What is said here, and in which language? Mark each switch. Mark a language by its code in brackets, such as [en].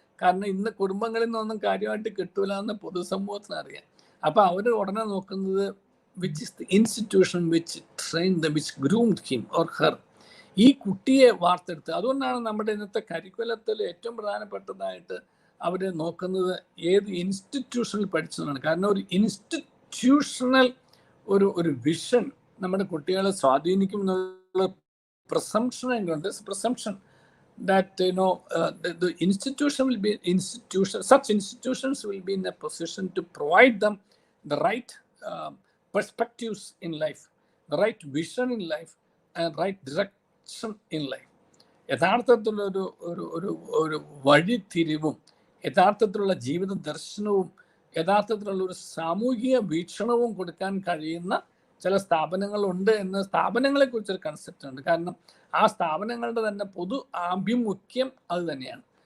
[ml] കാരണം ഇന്ന് കുടുംബങ്ങളിൽ നിന്നൊന്നും കാര്യമായിട്ട് കിട്ടൂല എന്ന് പൊതുസമൂഹത്തിന് അറിയാം. അപ്പം അവർ ഉടനെ നോക്കുന്നത് which is the institution which train the which groomed him or her. ഈ കുട്ടിയെ വാർത്തെടുത്ത്, അതുകൊണ്ടാണ് നമ്മുടെ ഇന്നത്തെ കരിക്കുലത്തിൽ ഏറ്റവും പ്രധാനപ്പെട്ടതായിട്ട് അവർ നോക്കുന്നത് ഏത് ഇൻസ്റ്റിറ്റ്യൂഷനിൽ പഠിച്ചതാണ്. കാരണം ഒരു ഇൻസ്റ്റിറ്റ്യൂഷണൽ ഒരു വിഷൻ നമ്മുടെ കുട്ടികളെ സ്വാധീനിക്കും എന്നുള്ള [en] presumption that the institution will be such institutions will be in a position to provide them the right perspectives in life, the right vision in life, and right direction in life. [ml] യഥാർത്ഥത്തിലുള്ള ഒരു വഴിത്തിരിവും യഥാർത്ഥത്തിലുള്ള ജീവിത ദർശനവും യഥാർത്ഥത്തിലുള്ള ഒരു സാമൂഹിക വീക്ഷണവും കൊടുക്കാൻ കഴിയുന്ന ചില സ്ഥാപനങ്ങളുണ്ട് എന്ന് സ്ഥാപനങ്ങളെ കുറിച്ചൊരു കൺസെപ്റ്റ് ഉണ്ട്. കാരണം ആ സ്ഥാപനങ്ങളുടെ തന്നെ പൊതു ആഭിമുഖ്യം അത് തന്നെയാണ്.